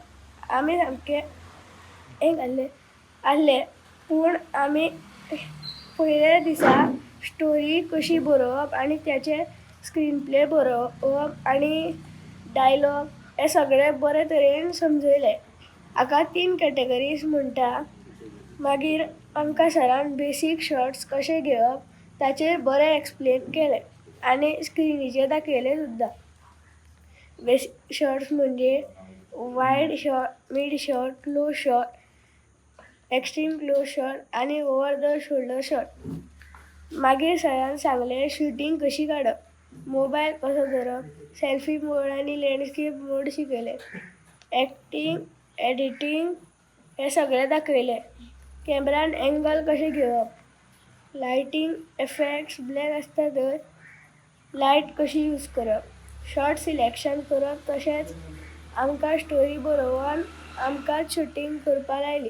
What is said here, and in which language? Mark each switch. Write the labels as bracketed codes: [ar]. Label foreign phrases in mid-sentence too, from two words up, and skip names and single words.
[kok] आमी सामके आसले, पूण आमी पयल्या दिसा स्टोरी कशी बरोवप आनी त्याचे स्क्रीन प्ले बरोवप आनी डायलॉग हे सगळें बरे तरेन समजयले। हाका 3 कॅटेगरीज म्हणटा। मागीर आमकां सरान [en] basic shots [kok] कशे घेवप ताचेर बरें एक्सप्लेन केलें आनी स्क्रिनीचेर दाखयलें सुद्दां। [en] basic shots म्हणजे wide shot, mid shot, low shot, extreme close shot आनी over the shoulder shot. [kok] मागीर सरान सांगलें शूटिंग कशी काडप, मोबायल कसो धरप, [en] selfie mode [kok] आनी [en] landscape mode [kok] शिकयले, [en] acting, editing [kok] हे सगळें दाखयलें। कॅमेरान एंगल कशें घेवप, [en] lighting effects black [kok] आसता तर लायट कशी यूज करप, [en] shot selection [kok] करप, तशेंच आमकां स्टोरी बरोवन आमकां शूटिंग करपाक लायली।